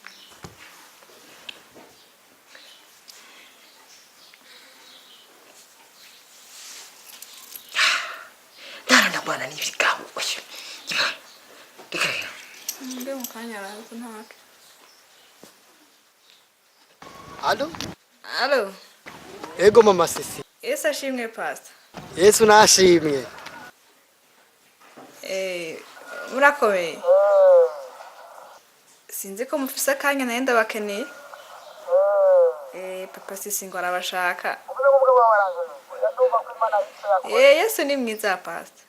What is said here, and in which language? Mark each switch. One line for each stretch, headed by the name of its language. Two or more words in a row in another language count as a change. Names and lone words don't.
Rundi: bwana n'ibigabo oya reka Nde mukanya ariko ntacyo. Allo? Ego mama sisi. Yesu ashimwe pastor. Yesu nashimwe. Murakomeye. Sinzi ko mufise akanya naye ndabakeneye. Papa sisi ngo arabashaka. Yesu ni mwiza pastor.